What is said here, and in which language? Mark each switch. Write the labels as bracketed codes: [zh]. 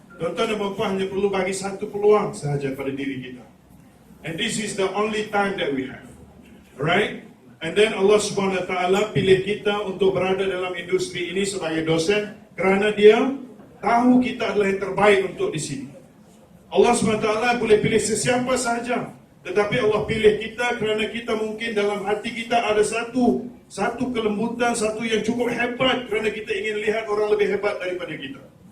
[ms] Tuan-tuan dan puan hanya perlu bagi satu peluang sahaja pada diri kita. [en] And this is the only time that we have. Alright? [ms] And then Allah Subhanahu Wa Taala pilih kita untuk berada dalam industri ini sebagai dosen kerana dia tahu kita adalah yang terbaik untuk di sini. Allah Subhanahu Wa Taala boleh pilih sesiapa sahaja, tetapi Allah pilih kita kerana kita mungkin dalam hati kita ada satu kelembutan, satu yang cukup hebat kerana kita ingin lihat orang lebih hebat daripada kita.